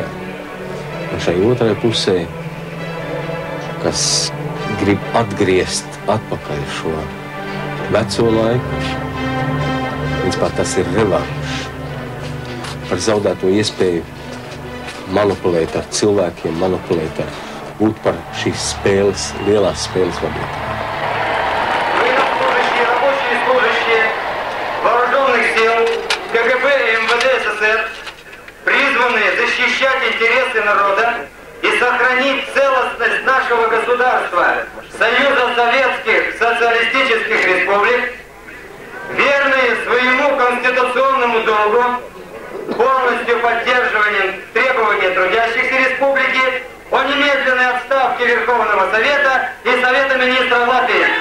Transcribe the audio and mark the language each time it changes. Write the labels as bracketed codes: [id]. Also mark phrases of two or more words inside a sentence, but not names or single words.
[lv] Un šai otrai pusē, kas grib atgriezt atpakaļ šo veco laiku. Principā tas ir revanš par zaudēto iespēju manipulēt ar cilvēkiem, manipulēt ar būt par šīs spēles, lielās spēles vadītāju. [ru] Вооруженных сил СССР, призванные защищать интересы народа и сохранить целостность нашего государства, Союза Советских Социалистических Республик, верные своему конституционному долгу, полностью поддерживанием требований трудящихся республики о немедленной отставке Верховного Совета и Совета министров Латвии.